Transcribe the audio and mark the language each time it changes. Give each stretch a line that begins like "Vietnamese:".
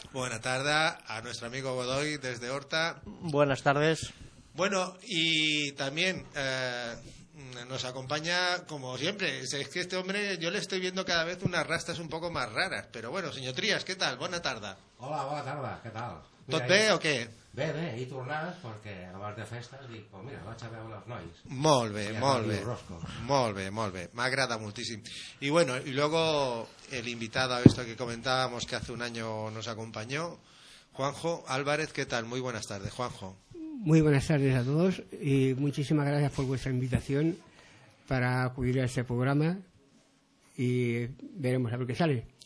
Spanish: Buena tarde a nuestro amigo Godoy desde Horta. Buenas tardes. Bueno, y también nos acompaña como siempre. Es que este hombre, yo le estoy viendo cada vez unas rastas un poco más raras. Pero bueno, señor Trías, ¿qué tal? Buena tarde. Hola, buena tarde, ¿qué tal?
Catalan: ¿Tot bé o què? Bé, bé, i tornades, perquè abans de festes dic,
Spanish: pues mira,
Catalan: vaig a veure els nois. Molt bé, molt bé. Molt bé, molt bé. M'agrada moltíssim.
Spanish: I bueno, i luego el invitado a esto que comentábamos que hace un año nos acompañó, Juanjo Álvarez, ¿qué tal? Muy buenas tardes, Juanjo. Muy buenas tardes a todos y muchísimas gracias por vuestra invitación para acudir a este programa y veremos a ver qué sale.